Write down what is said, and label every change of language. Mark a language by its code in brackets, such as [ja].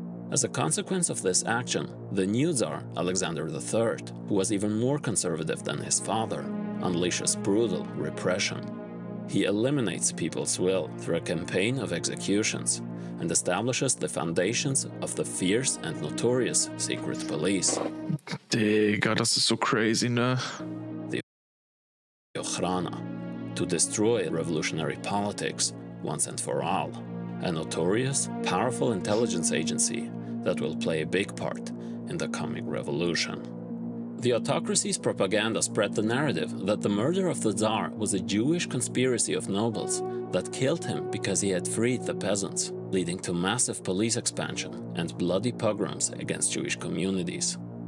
[en] As a consequence of this action, the new Tsar, Alexander III, who was even more conservative than his father, unleashes brutal repression. He eliminates people's will through a campaign of executions and establishes the foundations of the fierce and notorious secret police, [de] Digga, das ist so crazy, ne? [en] the Ochrana, to destroy revolutionary politics once and for all. A notorious, powerful intelligence agency that will play a big part in the coming revolution. The autocracy's propaganda spread the narrative that the murder of the Tsar was a Jewish conspiracy of nobles that killed him because he had freed the peasants, leading to massive police expansion and bloody pogroms against Jewish communities.